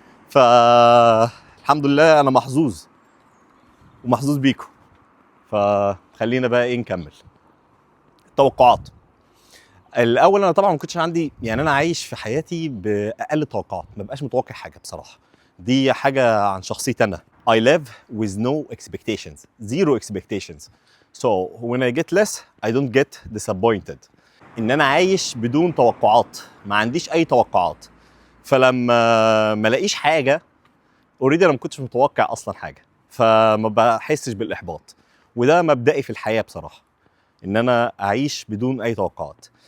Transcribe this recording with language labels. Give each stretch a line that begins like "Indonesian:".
Arabic: فالحمد لله انا محظوظ، ومحظوظ بيكم. فخلينا بقى ايه نكمل التوقعات. الاول انا طبعا ما كنتش عندي، يعني انا عايش في حياتي باقل توقعات، ما بقاش متوقع حاجه بصراحه. دي حاجه عن شخصيتي انا.
English: I live with no expectations, zero expectations. So when I get less, I don't get disappointed.
Arabic: ان انا عايش بدون توقعات، ما عنديش اي توقعات. فلما ما الاقيش حاجه، اوريدي انا ما كنتش متوقع اصلا حاجه، فما بحسش بالاحباط. وده مبدئي في الحياه بصراحه، ان انا اعيش بدون اي توقعات.